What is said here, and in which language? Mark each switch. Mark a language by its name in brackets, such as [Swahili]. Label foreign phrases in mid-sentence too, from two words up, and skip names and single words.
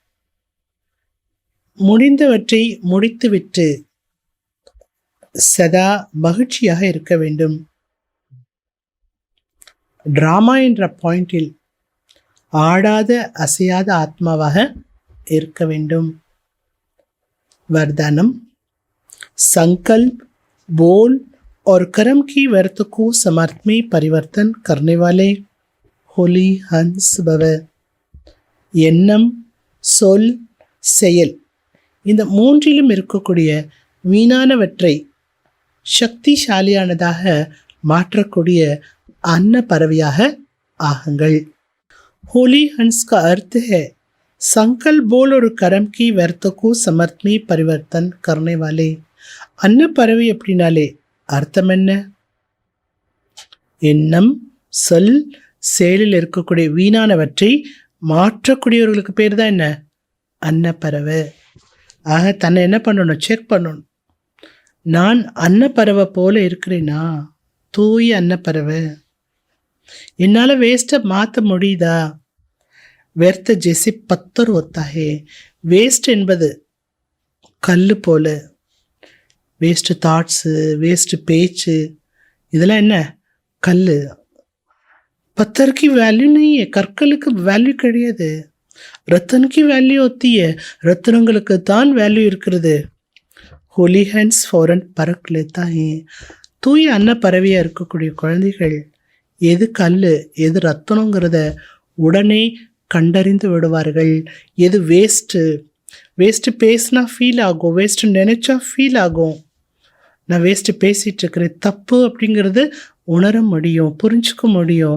[Tamil] முடிந்தவற்றை முடித்துவிட்டு சதா மகிழ்ச்சியாக இருக்க வேண்டும். டிராமா என்ற பாயிண்டில் ஆடாத அசையாத ஆத்மாவாக இருக்க வேண்டும். [Hindi] वरदानम संकल्प, बोल और कर्म की व्यर्थ को समर्थ में परिवर्तन करने वाले होली हंस भव. [Tamil] எண்ணம், சொல், செயல் இந்த மூன்றிலும் இருக்கக்கூடிய வீணானவற்றை சக்திசாலியானதாக மாற்றக்கூடிய அன்ன பறவையாக ஆகுங்கள். [Hindi] होली हंस का अर्थ है संकल्प, बोल और कर्म की व्यर्थ को समर्थ में परिवर्तन करने वाले. [Tamil] அன்ன பறவை அப்படின்னாலே அர்த்தம் என்ன? எண்ணம், சொல், செயலில் இருக்கக்கூடிய வீணானவற்றை மாற்றக்கூடியவர்களுக்கு பேர் தான் என்ன? அன்னப்பறவை. ஆக தன்னை என்ன பண்ணணும்? செக் பண்ணணும். நான் அன்னப்பறவை போல இருக்கிறேனா? தூய அன்னப்பறவை. என்னால் வேஸ்ட்டை மாற்ற முடியுதா? [Hindi] व्यर्थ जैसे पत्थर होता है. [Tamil] வேஸ்ட் என்பது கல் போல. [English] waste thoughts, [Tamil] வேஸ்ட் பேச்சு, இதெல்லாம் என்ன? கல். பத்தருக்கு வேல்யூ नहीं, கற்களுக்கு வேல்யூ கிடையாது. ரத்தனுக்கு வேல்யூ [Hindi] होती है, [Tamil] ரத்தனங்களுக்கு தான் வேல்யூ இருக்கிறது. [Hindi] होली हैंड्स फौरन परख लेता है. [Tamil] தூய அன்ன பறவையாக இருக்கக்கூடிய குழந்தைகள் எது கல் எது ரத்தனங்கிறத உடனே கண்டறிந்து விடுவார்கள். எது வேஸ்ட்டு பேசினா ஃபீல் ஆகும், வேஸ்ட்டு நினச்சா ஃபீல் ஆகும். நான் வேஸ்ட்டு பேசிகிட்டு இருக்கிறேன், தப்பு அப்படிங்கிறது உணர முடியும், புரிஞ்சுக்க முடியும்.